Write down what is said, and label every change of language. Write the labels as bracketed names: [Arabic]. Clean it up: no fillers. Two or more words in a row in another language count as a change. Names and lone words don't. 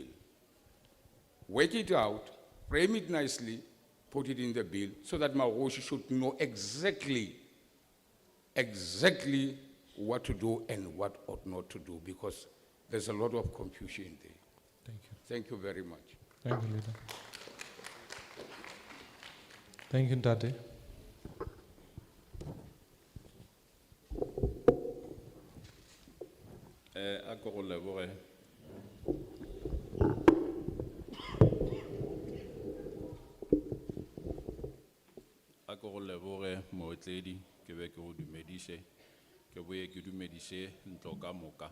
[English] Work it out, frame it nicely, put it in the bill so that Marouche should know exactly what to do and what ought not to do, because there's a lot of confusion there. Thank you. Thank you very much. Thank you, Leader. Thank you, Ntate. [Northern Sotho] Ako go leboge. Ako go leboge mootledi ke be ke go dumediše ke boye ke dumediše ntlo ka moka.